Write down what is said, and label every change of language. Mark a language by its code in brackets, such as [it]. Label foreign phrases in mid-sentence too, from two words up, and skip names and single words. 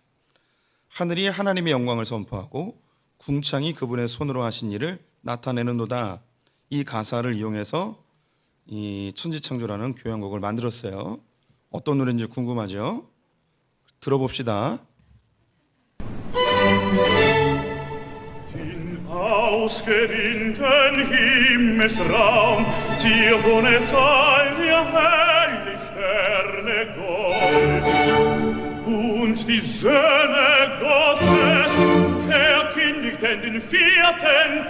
[ko] 하늘이 하나님의 영광을 선포하고 궁창이 그분의 손으로 하신 일을 나타내는도다. 이 가사를 이용해서 이 천지창조라는 교향곡을 만들었어요. 어떤 노래인지 궁금하죠? 들어봅시다. [de] ausgerinnten Himmelsraum ziert ohne Zahl der helle Sterne Gold. Und die Söhne Gottes verkündigten den 4.